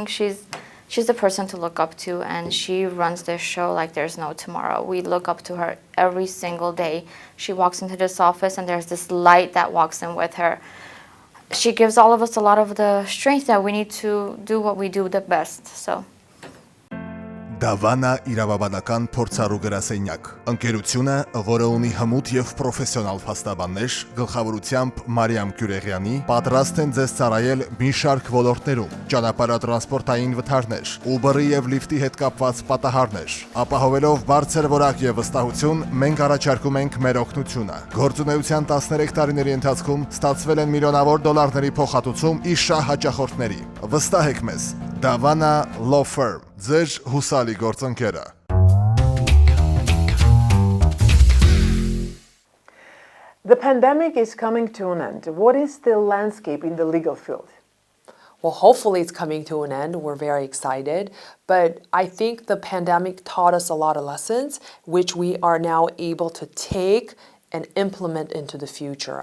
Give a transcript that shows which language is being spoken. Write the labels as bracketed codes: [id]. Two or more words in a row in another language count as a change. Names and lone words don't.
[en] She's the person to look up to, and she runs this show like there's no tomorrow. We look up to her every single day. She walks into this office, and there's this light that walks in with her. She gives all of us a lot of the strength that we need to do what we do the best. So. [hy] Davana իրավաբանական փորձառու գրասենյակ, ընկերությունը, որը ունի հմուտ եւ պրոֆեսիոնալ փաստաբաններ, գլխավորությամբ Մարիամ Քյուրեղյանի, պատրաստ են ձեզ ծառայել մի շարք ոլորտներում՝ ճանապարհատրանսպորտային վթարներ, Uber-ի եւ Lyft-ի հետ կապված պատահարներ, ապահովելով բարձր որակ եւ վստահություն, մենք առաջարկում ենք մեր օգնությունը։ Գործունեության 13 տարիների ընթացքում ստացվել են միլիոնավոր դոլարների փոխհատուցում իր շահ հաճախորդների։ Վստահեք մեզ, Davana Law Firm, ձեր հուսալի գործընկերը։ [en] The pandemic is coming to an end. What is the landscape in the legal field? Well, hopefully it's coming to an end. We're very excited. But I think the pandemic taught us a lot of lessons, which we are now able to take and implement into the future.